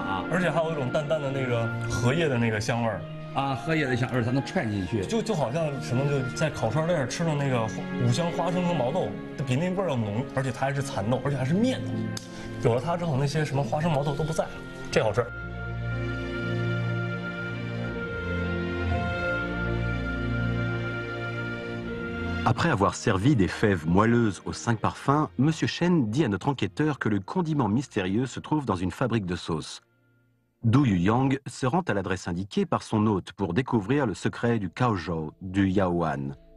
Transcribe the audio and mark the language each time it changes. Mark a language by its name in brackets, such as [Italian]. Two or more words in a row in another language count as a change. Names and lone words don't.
[Chinese] 而且还有一种淡淡的那个荷叶的那个香味儿啊，荷叶的香味儿它能串进去，就好像什么就在烤串店吃的那个五香花生和毛豆，比那味儿要浓，而且它还是蚕豆，而且还是面的。有了它之后，那些什么花生毛豆都不在了，这好吃。 [French] Après avoir servi des fèves moelleuses aux 5 parfums, M. Chen dit à notre enquêteur que le condiment mystérieux se trouve dans une fabrique de sauces. Du Yuyang se rend à l'adresse indiquée par son hôte pour découvrir le secret du Kaozhou du Yaowan.